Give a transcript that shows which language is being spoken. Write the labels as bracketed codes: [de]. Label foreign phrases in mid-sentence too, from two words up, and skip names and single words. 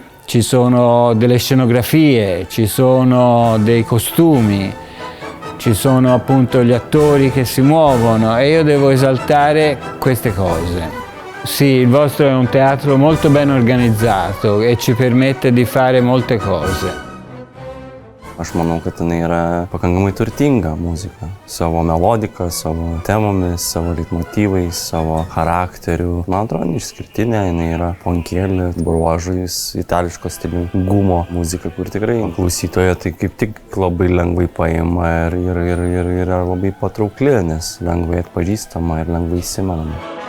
[it] Ci sono delle scenografie, ci sono dei costumi, ci sono appunto gli attori che si muovono e io devo esaltare queste cose. Sì, il vostro è un teatro molto ben organizzato e ci permette di fare molte cose. [lt] Aš manau, kad jinai yra pakankamai turtinga muzika. Savo melodika, savo temomis, savo leitmotyvais, savo charakteriu. Man atrodo, išskirtinė, jinai yra punkėlė, bruožais, itališko stilingumo muzika, kur tikrai klausytojo tai kaip tik labai lengvai paima ir yra labai patraukli, nes lengvai atpažįstama ir lengvai įsimenama.